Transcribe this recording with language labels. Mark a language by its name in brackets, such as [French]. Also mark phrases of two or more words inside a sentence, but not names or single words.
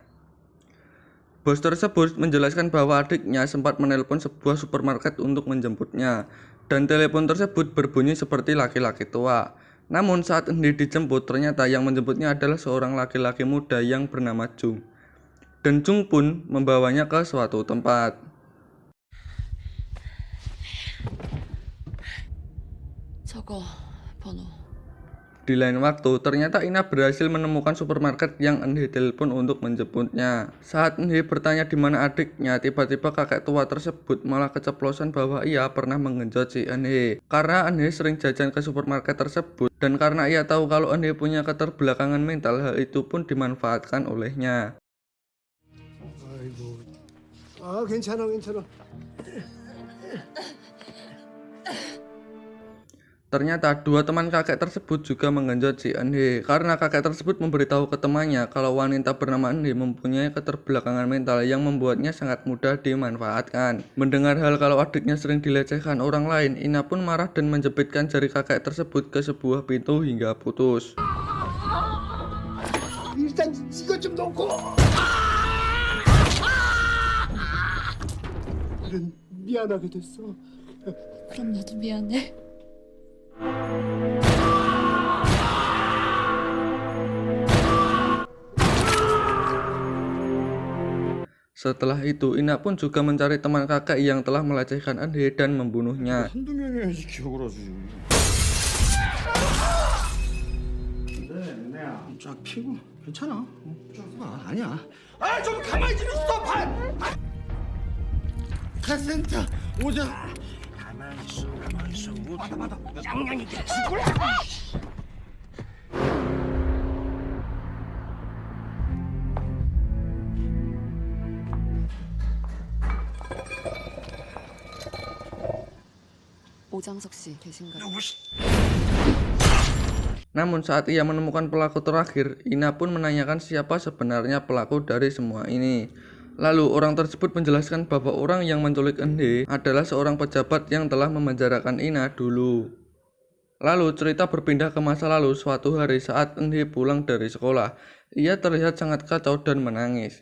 [Indonesian] Bos tersebut menjelaskan bahwa adiknya sempat menelpon sebuah supermarket untuk menjemputnya, dan telepon tersebut berbunyi seperti laki-laki tua. Namun saat hendak dijemput, ternyata yang menjemputnya adalah seorang laki-laki muda yang bernama Jung. Dan Jung pun membawanya ke suatu tempat. [Korean] 저거 번호. [Indonesian] Di lain waktu, ternyata Ina berhasil menemukan supermarket yang Enhe telepon untuk menjemputnya. Saat Enhe bertanya di mana adiknya, tiba-tiba kakek tua tersebut malah keceplosan bahwa ia pernah menggenjot si Enhe. Karena Enhe sering jajan ke supermarket tersebut, dan karena ia tahu kalau Enhe punya keterbelakangan mental, hal itu pun dimanfaatkan olehnya. [Korean] 아이고, 괜찮아. [Indonesian] Ternyata dua teman kakek tersebut juga menggenjot si Enhe karena kakek tersebut memberitahu ke temannya kalau wanita bernama Enhe mempunyai keterbelakangan mental yang membuatnya sangat mudah dimanfaatkan. Mendengar hal kalau adiknya sering dilecehkan orang lain, Ina pun marah dan menjepitkan jari kakek tersebut ke sebuah pintu hingga putus. [Korean] 일단 이것 좀 놓고. 미안하게 됐어. 그럼 나도 미안해. [Indonesian] Setelah itu, Ina pun juga mencari teman kakek yang telah melecehkan Enhe dan membunuhnya. [Korean] 한두 명이야지 기억을 하지. 내야 쫙 피고 괜찮아. 아니야. 좀 가만히 좀 있어. 카센터 오자. 가만히 있어. 받아. 짱냥이 죽을래. 오장석 씨 계신가요? [Indonesian] Namun saat ia menemukan pelaku terakhir, Ina pun menanyakan siapa sebenarnya pelaku dari semua ini. Lalu orang tersebut menjelaskan bahwa orang yang menculik Enhe adalah seorang pejabat yang telah memenjarakan Ina dulu. Lalu cerita berpindah ke masa lalu. Suatu hari saat Enhe pulang dari sekolah, ia terlihat sangat kacau dan menangis.